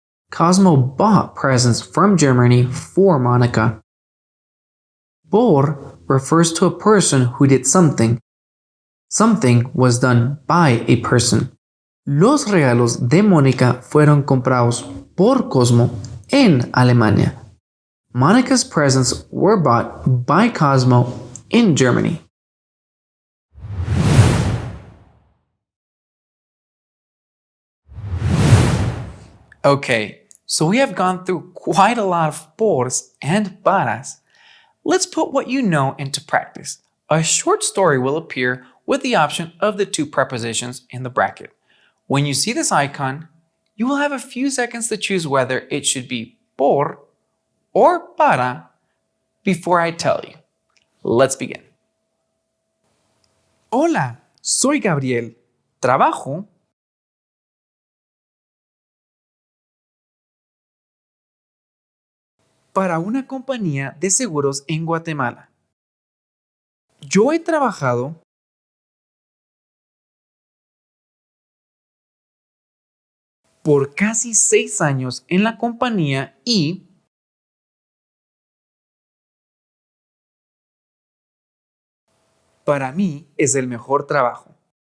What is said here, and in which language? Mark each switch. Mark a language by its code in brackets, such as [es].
[en] Cosmo bought presents from Germany for Monica. Por refers to a person who did something. Something was done by a person. [es] Los regalos de Mónica fueron comprados por Cosmo en Alemania. [en] Monica's presents were bought by Cosmo in Germany. Okay, so we have gone through quite a lot of pors and paras. Let's put what you know into practice. A short story will appear with the option of the 2 prepositions in the bracket. When you see this icon, you will have a few seconds to choose whether it should be por or para before I tell you. Let's begin. [es] Hola, soy Gabriel. Trabajo para una compañía de seguros en Guatemala. Yo he trabajado por casi 6 años en la compañía y para mí es el mejor trabajo.